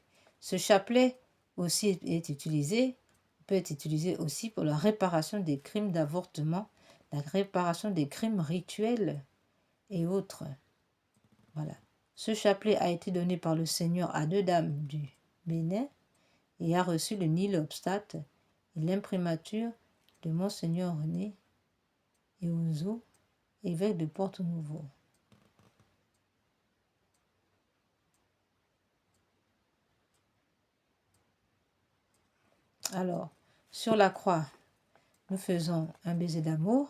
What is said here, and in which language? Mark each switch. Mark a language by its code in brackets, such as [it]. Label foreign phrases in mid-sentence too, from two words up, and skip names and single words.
[fr] Ce chapelet aussi peut être utilisé aussi pour la réparation des crimes d'avortement, la réparation des crimes rituels et autres. Voilà. Ce chapelet a été donné par le Seigneur à 2 dames du Bénin et a reçu le [la] nil obstate [fr] et l'imprimature de Monseigneur René Eouzo, évêque de Porto-Novo. Alors, sur la croix, nous faisons un baiser d'amour.